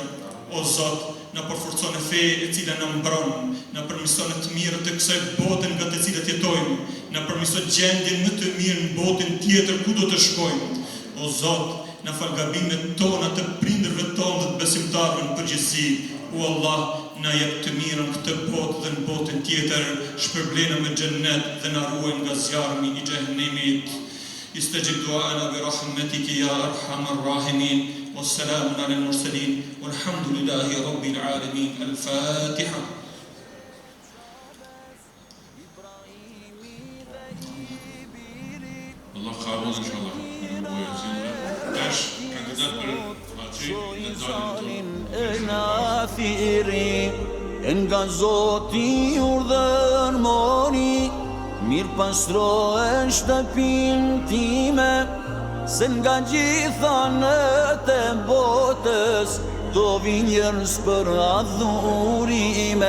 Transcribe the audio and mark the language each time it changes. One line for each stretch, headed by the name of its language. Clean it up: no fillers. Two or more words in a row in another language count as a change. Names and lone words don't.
Albanian: O Zot, na përforcon e fe e cila na mbron, na përmirëson të mirët të kësaj bote nga të cilat jetojmë, na përmirëson gjendjen më të mirë në botën tjetër ku do të shkojmë. O Zot, na fal gabimet tona, të prindërve tonë dhe të besimtarëve në përgjithësi. O Allah, na jep të mirën këtë botë dhe në botën tjetër, shpërblena me xhennet dhe na ruaj nga zjarmi i xhehenemit.
Arabic: استجب دعاءنا برحمتك يا أرحم الراحمين. والسلام على المرسلين والحمد لله رب العالمين. الفاتحة.
Turkish: Allah kabul inşallah. Taş kandidat për
Albanian: nga Zoti urdhër mori, mirë pastrohen shtëpinë time, se nga gjitha nëtë e botës do vinë njerëz për adhurime.